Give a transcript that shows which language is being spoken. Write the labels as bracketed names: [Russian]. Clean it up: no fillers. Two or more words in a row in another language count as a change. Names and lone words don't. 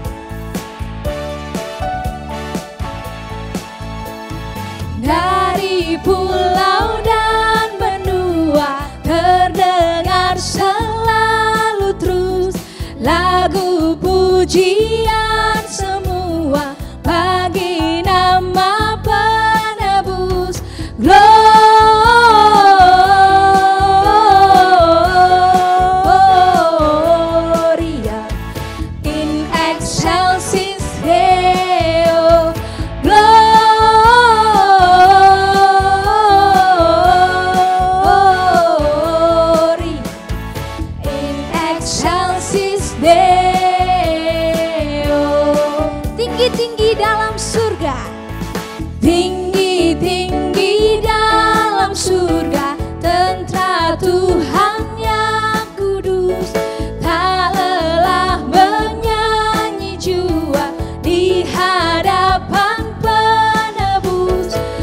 [Indonesian] Dari pulau dan benua terdengar selalu terus lagu pujian semua bagi nama penebus. [Latin] Gloria in excelsis Deo. [Indonesian] Tinggi-tinggi dalam surga, tinggi-tinggi dalam surga, tentara Tuhan yang kudus, tak lelah menyanyi jua di hadapan penebus.